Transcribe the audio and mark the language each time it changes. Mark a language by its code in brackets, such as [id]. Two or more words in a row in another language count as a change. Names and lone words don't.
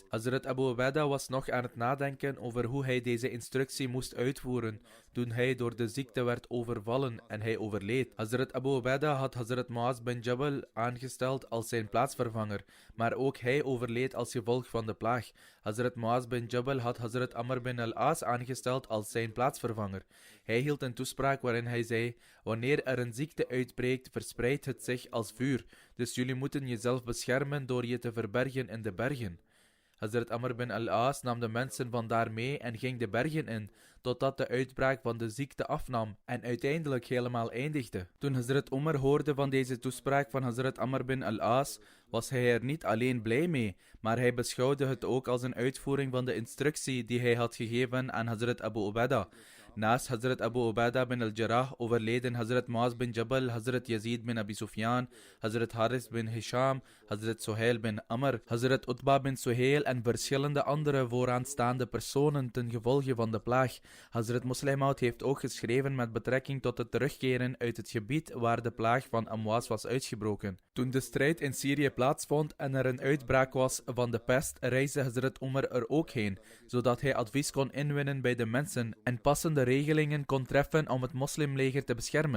[nl] Hazrat Abu Ubaidah was nog aan het nadenken over hoe hij deze instructie moest uitvoeren, toen hij door de ziekte werd overvallen en hij overleed. Hazrat Abu Ubaidah had Hazrat Muaz bin Jabal aangesteld als zijn plaatsvervanger, maar ook hij overleed als gevolg van de plaag. Hazrat Muaz bin Jabal had Hazrat Amr bin al-As aangesteld als zijn plaatsvervanger. Hij hield een toespraak waarin hij zei: wanneer er een ziekte uitbreekt, verspreidt het zich als vuur, dus jullie moeten jezelf beschermen door je te verbergen in de bergen. Hazrat Amr bin al-As nam de mensen vandaar mee en ging de bergen in, totdat de uitbraak van de ziekte afnam en uiteindelijk helemaal eindigde. Toen Hazrat Omar hoorde van deze toespraak van Hazrat Amr bin al-As, was hij er niet alleen blij mee, maar hij beschouwde het ook als een uitvoering van de instructie die hij had gegeven aan Hazrat Abu Ubaidah. Naast Hazrat Abu Ubaidah bin al-Jarrah overleden Hazrat Muaz bin Jabal, Hazrat Yazid bin Abi Sufyan, Hazrat Haris bin Hisham, Hazrat Suhail bin Amr, Hazrat Utba bin Suhail en verschillende andere vooraanstaande personen ten gevolge van de plaag. Hazrat Muslim Maud heeft ook geschreven met betrekking tot het terugkeren uit het gebied waar de plaag van Amwas was uitgebroken. Toen de strijd in Syrië plaatsvond en er een uitbraak was van de pest, reisde Hazrat Umar er ook heen, zodat hij advies kon inwinnen bij de mensen en passende regelingen kon treffen om het moslimleger te beschermen.